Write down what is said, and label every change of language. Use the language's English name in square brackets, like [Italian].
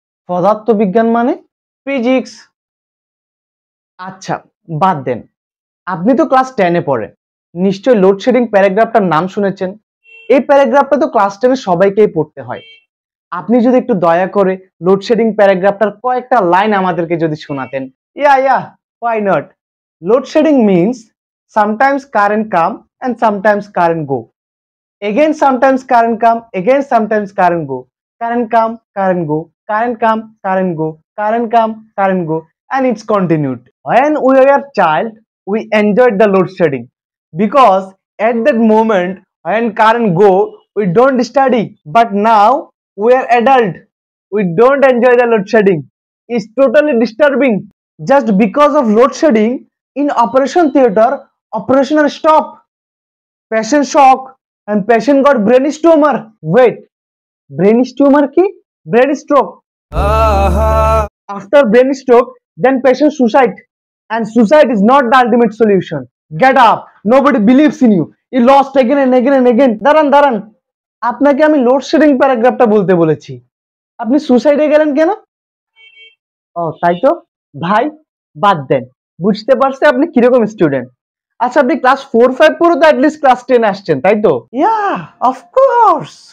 [Bangla] পদার্থবিজ্ঞান মানে? ফিজিক্স। আচ্ছা, বাদ দেন। আপনি তো ক্লাস 10 এ পড়েন। নিশ্চয়ই লোডশেডিং প্যারাগ্রাফটার নাম শুনেছেন। এই প্যারাগ্রাফটা তো ক্লাস 10 এ সবাইকেই পড়তে হয়। আপনি যদি একটু দয়া করে লোডশেডিং প্যারাগ্রাফটার কয়েকটা লাইন আমাদেরকে যদি শোনাতেন। [English] Yeah, why not? Load shedding means sometimes current come and sometimes current go. Again sometimes current come, again sometimes current go. Current come, current go, current come, current go, current come, current go, and it's continued. When we were a child, we enjoyed the load shedding because at that moment when current go, we don't study. But now we are adult, we don't enjoy the load shedding. It's totally disturbing. Just because of load shedding in operation theater, operational stop, patient shock, and patient got brain tumor. Wait, brain tumor [Bangla] ki? [English] Brain stroke. After brain stroke, then patient suicide. And suicide is not the ultimate solution. Get up. Nobody believes in you. You lost again and again and again. [Bangla] দাঁড়ান। আপনাকে আমি load shedding প্যারাগ্রাফটা বলতে বলেছি। আপনি সুসাইডে গেলেন কেন? ও তাই তো। ভাই, বাদ দেন। বুঝতে পারছি আপনি কিরকম স্টুডেন্ট। আচ্ছা, আপনি ক্লাস 4-5 পড়ে তো অ্যাটলিস্ট ক্লাস 10 আসছেন, তাই তো? [English] Yeah, of course.